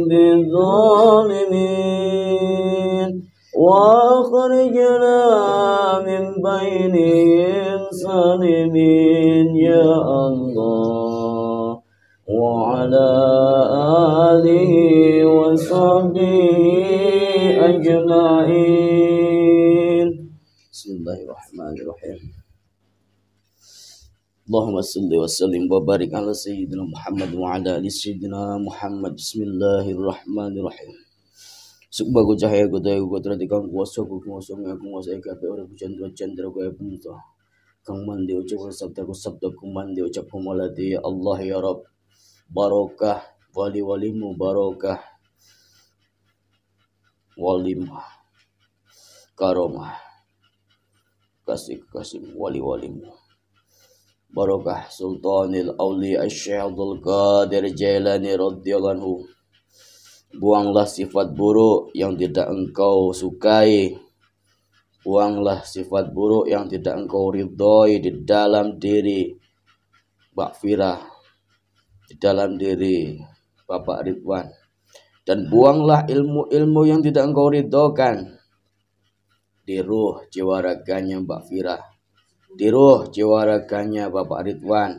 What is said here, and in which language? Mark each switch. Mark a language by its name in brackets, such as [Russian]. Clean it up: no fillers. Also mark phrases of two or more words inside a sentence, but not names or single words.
[Arabic] بظالمين وأخرجنا من بينهم سالمين يا الله وعلى آله وصحبه أجمعين. بسم الله الرحمن الرحيم. اللهم صل وسلم وبارك على سيدنا محمد وعلى آل سيدنا محمد. Bismillahirrahmanirrahim. [Javanese] Sukbaku cahaya kudaya kudrati kang kuasa ku kuasa ngaku kuasa kabeh ora candra kaya punta. Kang mandi ucap sabdaku mandi ucap humalati [Arabic] يا الله يا رب. [Indonesian] Barokah wali-walimu, barokah walimah karomah kasih wali-walimu, barokah Sultanil Auliya Syekh Abdul Qadir Jailani [Arabic] رضي الله عنه. [Indonesian] Buanglah sifat buruk yang tidak engkau sukai, buanglah sifat buruk yang tidak engkau ridhoi di dalam diri Mbak Fira, di dalam diri Bapak Ridwan, dan buanglah ilmu-ilmu yang tidak engkau ridhokan di ruh jiwa raganya Mbak Fira, di ruh jiwa raganya Bapak Ridwan.